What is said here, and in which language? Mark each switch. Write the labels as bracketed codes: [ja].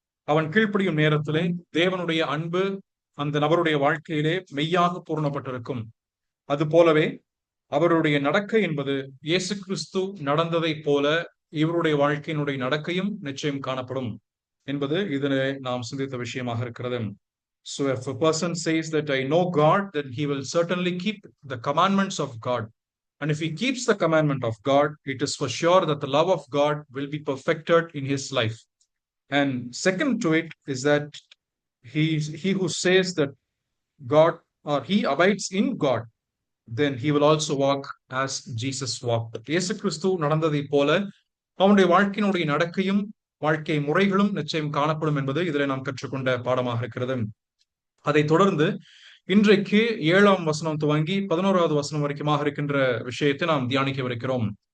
[ta] அவன் கீழ்ப்படியும் நேரத்திலே தேவனுடைய அன்பு அந்த நபருடைய வாழ்க்கையிலே மெய்யாக பூர்ணப்பட்டிருக்கும். அது போலவே அவருடைய நடக்கை என்பது இயேசு கிறிஸ்து நடந்ததை போல இவருடைய வாழ்க்கையினுடைய நடக்கையும் நிச்சயம் காணப்படும் என்பது இதிலே நாம் சிந்தித்த விஷயமாக இருக்கிறது. [en] So if a person says that I know God, then he will certainly keep the commandments of God. And if he keeps the commandment of God, it is for sure that the love of God will be perfected in his life. And second to it is that he who says that God or he abides in God, then he will also walk as Jesus walked. [ta] இயேசு கிறிஸ்து நடந்ததை போல அவனுடைய வாழ்க்கையினுடைய நடக்கையும் வாழ்க்கை முறைகளும் நிச்சயம் காணப்படும் என்பது இதில் நாம் கற்றுக்கொண்ட பாடமாக இருக்கிறது. அதை தொடர்ந்து இன்றைக்கு 7ஆம் வசனம் துவங்கி 11வது வசனம் வரைக்குமாக இருக்கின்ற விஷயத்தை நாம் தியானிக்கவிருக்கிறோம்.